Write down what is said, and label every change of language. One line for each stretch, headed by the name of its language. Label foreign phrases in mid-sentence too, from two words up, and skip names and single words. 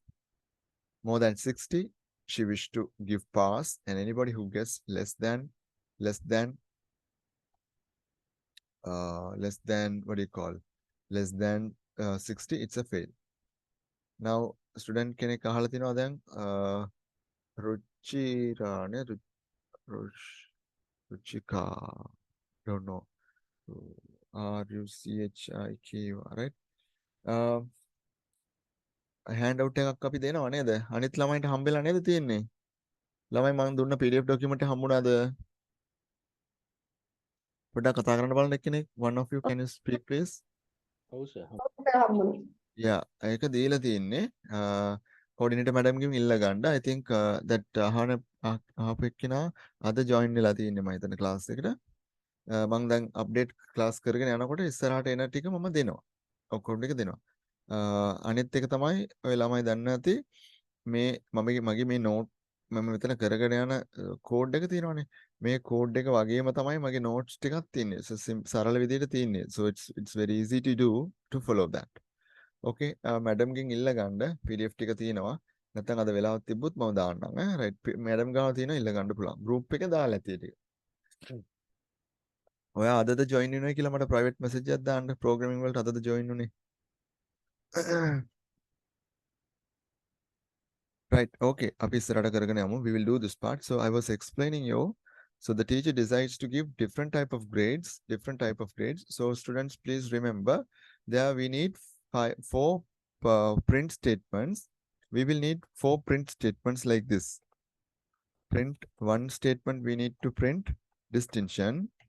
English: More than 60, she wish to give pass, and anybody who gets less than what do you call? Less than 60, it's a fail. Now, student
Sinhala: කෙනෙක් අහලා තිනවා දැන් රුචිරා නේ
English: Ruchika. Don't know. RUCHIK, right?
Sinhala: handout එකක් අපි දෙනවා නේද? අනිත් ළමයින්ට හම්බෙලා නේද තියෙන්නේ? ළමයි මම දුන්න PDF document එක හම්බුණාද? පොඩ්ඩක් කතා කරන්න බලන්න එක්කෙනෙක්.
English: One of you can you speak please?
Sinhala: ඔව් සර්. Yeah, ඒක දීලා තියෙන්නේ.
English: coordinator madam
Sinhala: ගෙන් ඉල්ල ගන්න.
English: I think that
Sinhala: අහපු එක්කෙනා අද join වෙලා තියෙන්නේ මම හිතන class එකට. මම දැන්
English: update class
Sinhala: කරගෙන යනකොට ඉස්සරහට එන ටික මම දෙනවා. ඔක්කොම ටික දෙනවා. අනිත් එක තමයි ඔය ළමයි දන්න ඇති මේ මගේ මේ නෝට් මම මෙතන කරගෙන යන කෝඩ් එක තියෙනවානේ. මේ කෝඩ් එක වගේම තමයි මගේ නෝට්ස් ටිකක් තියෙන්නේ. සරල විදිහට තියෙන්නේ.
English: So it's very easy to do to follow that. Okay, madam
Sinhala: ගෙන් ඉල්ල ගන්න PDF ටික තියෙනවා. නැත්නම් අද වෙලාවක් තිබ්බොත් මම දාන්නම් ඈ. right, madam ගාව තියෙනවා ඉල්ල ගන්න පුළුවන්. group එකේ දාලා ඇති ටික. ඔයා අදද ජොයින් වෙනවා කියලා මට
English: private message
Sinhala: එකක් දාන්න ප්‍රෝග්‍රෑමින් වලට අදද ජොයින් උනේ.
English: Right, okay.
Sinhala: අපි ඉස්සරහට කරගෙන යමු.
English: We will do this part. So I was explaining you. So the teacher decides to give different type of grades. So students, please remember, there we need four print statements. We will need 4 print statements like this. Print one statement, we need to print distinction.